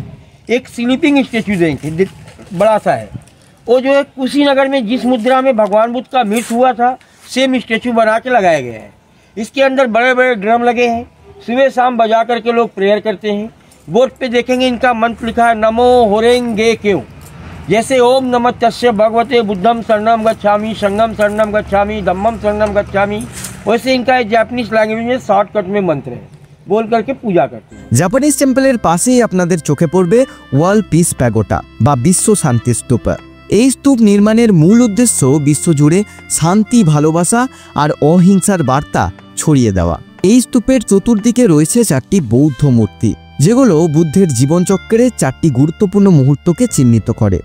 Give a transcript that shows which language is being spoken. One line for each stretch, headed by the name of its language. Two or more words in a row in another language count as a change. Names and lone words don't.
Hindi: एक
English: sleeping statue
Hindi: देखेंगे, बड़ा सा है, वो जो है कुशीनगर में जिस मुद्रा में भगवान बुद्ध का मृत्यु हुआ था,
English: same statue
Hindi: बना के लगाया गया है। इसके अंदर बड़े बड़े ड्रम लगे हैं, सुबह शाम बजा करके लोग प्रेयर करते हैं। बोर्ड पे देखेंगे इनका मंत्र लिखा है,
Japanese: 南無 法蓮華 経.
Pali: जैसे ओम नमः तस्य भगवते बुद्धम शरणम गच्छामि, संगम शरणम गच्छामि, धम्मम शरणम गच्छामि,
Hindi: वैसे इनका
English: Japanese language
Hindi: में शॉर्टकट में मंत्र है, बोल करके पूजा करते हैं।
Bangla: জাপানিজ টেম্পলের পাশেই আপনাদের চোখে পড়বে ওয়ার্ল্ড পিস প্যাগোডা বা বিশ্ব শান্তি স্তূপ। এই স্তূপ নির্মাণের মূল উদ্দেশ্য বিশ্বজুড়ে শান্তি, ভালোবাসা আর অহিংসার বার্তা ছড়িয়ে দেওয়া। এই স্তূপের চতুর্দিকে রয়েছে 4টি বৌদ্ধ মূর্তি, যেগুলো বুদ্ধের জীবনচক্রে 4টি গুরুত্বপূর্ণ মুহূর্তকে চিহ্নিত করে।